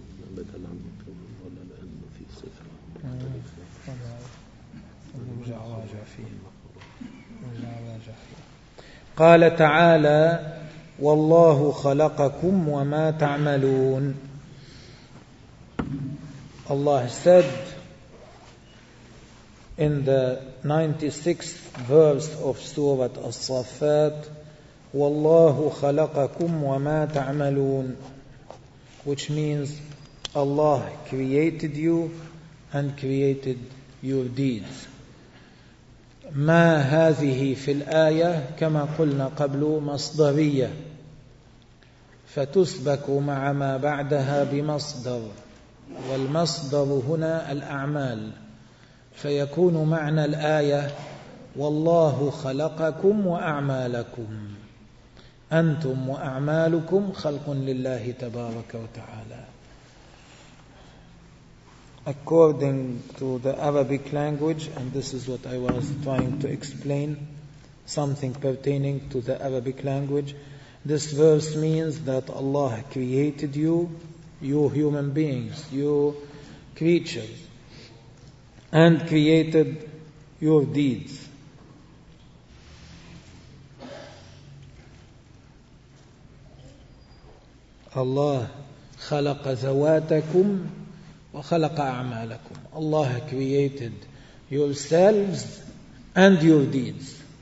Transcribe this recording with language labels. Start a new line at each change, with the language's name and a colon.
Arabic: بدل عم يكمل ولا لأنه في سفر مختلفة. رجع راجع فيه. قال تعالى: والله خلقكم وما تعملون.
English: Allah said in the 96th verse of Surah As-Saffat,
Arabic: وَاللَّهُ خَلَقَكُمْ وَمَا تَعْمَلُونَ,
English: which means Allah created you and created your deeds.
Arabic: ما هذه في الآية كما قلنا قبل مصدرية فتسبك مع ما بعدها بمصدر, والمصدر هنا الأعمال. فيكون معنى الآية والله خلقكم وأعمالكم, أنتم وأعمالكم خلق لله تبارك وتعالى.
English: According to the Arabic language, and this is what I was trying to explain, something pertaining to the Arabic language, this verse means that Allah created you, you human beings, you creatures, and created your deeds.
Arabic: الله خلق ذواتكم وخلق أعمالكم.
English: Allah created yourselves and your deeds.